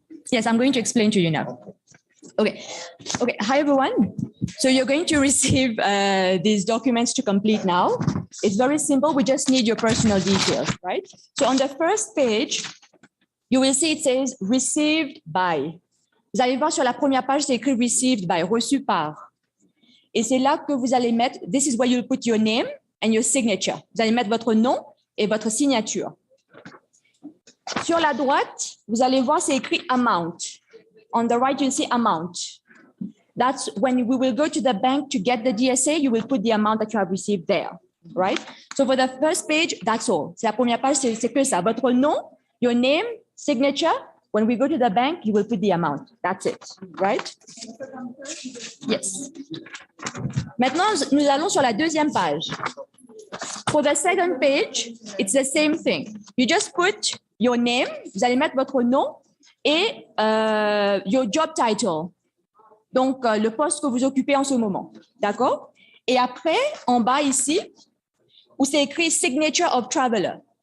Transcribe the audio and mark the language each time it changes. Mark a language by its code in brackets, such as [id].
[en] Yes, I'm going to explain to you now. Okay. Okay. Hi, everyone. So you're going to receive these documents to complete now. It's very simple. We just need your personal details, right? So on the first page, you will see it says received by. [fr] Vous allez voir sur la première page, c'est écrit received by, reçu par. Et c'est là que vous allez mettre, [en] this is where you'll put your name and your signature. [fr] Vous allez mettre votre nom et votre signature. Sur la droite, vous allez voir, c'est écrit amount. [en] On the right, you'll see amount. That's when we will go to the bank to get the DSA, you will put the amount that you have received there, right? So for the first page, that's all. [fr] C'est la première page, c'est que ça. Votre nom, [en] your name, [fr] signature. [en] When we go to the bank, you will put the amount. That's it, right? Yes. [fr] Maintenant, nous allons sur la deuxième page. [en] For the second page, it's the same thing. You just put your name, [fr] vous allez mettre votre nom et [en] your job title. [fr] Donc, le poste que vous occupez en ce moment. D'accord? Et après, en bas ici, où c'est écrit Signature of Traveler.